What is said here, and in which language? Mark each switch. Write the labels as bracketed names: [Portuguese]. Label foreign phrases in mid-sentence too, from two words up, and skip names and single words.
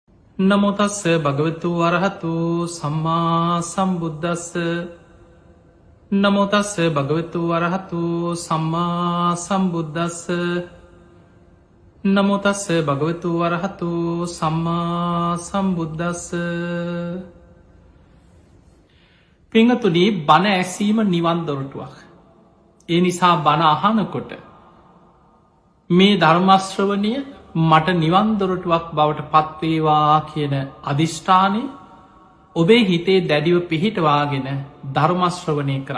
[Pali] නමෝ තස්ස භගවතු වරහතු සම්මා සම්බුද්දස්ස නමෝ තස්ස භගවතු වරහතු සම්මා සම්බුද්දස්ස නමෝ තස්ස භගවතු වරහතු සම්මා සම්බුද්දස්ස. [Sinhala] පිංගතුනි, බණ ඇසීම නිවන් දොරටුවක්. ඒ නිසා බණ අහනකොට මේ ධර්මශ්‍රවණය මට නිවන් දොරටුවක් බවට පත්වේවා කියන අධිෂ්ඨානය ඔබේ හිතේ දැඩිව පිහිටවාගෙන ධර්මශ්‍රවණය කරන්න.